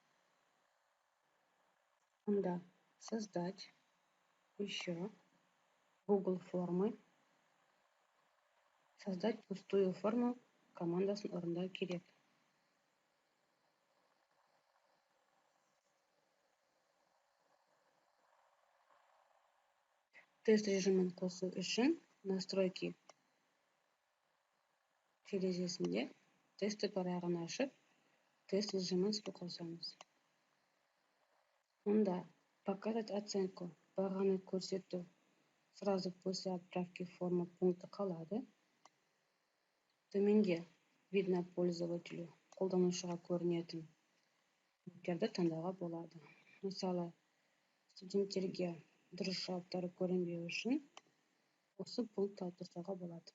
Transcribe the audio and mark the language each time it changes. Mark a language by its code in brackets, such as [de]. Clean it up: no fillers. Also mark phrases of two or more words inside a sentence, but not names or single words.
[kk] Онда [ru] создать, еще, [kk] Google формы, [ru] создать пустую форму [kk] командасын орындау керек. Тест режимін қосу үшін настройки терезесінде тесті парағын ашып, тест режимін іске қосамыз. [ru] Онда показать оценку, [kk] бағаны көрсету [ru] сразу после отправки формы [kk] пункті қалады. Төменде [ru] видно пользователю, [kk] қолданушыға көрінетін пункттерді таңдауға болады. Мысалы, студенттерге дұрыс жауаптары көрінбеу үшін осы пунктті алып тастауға болады.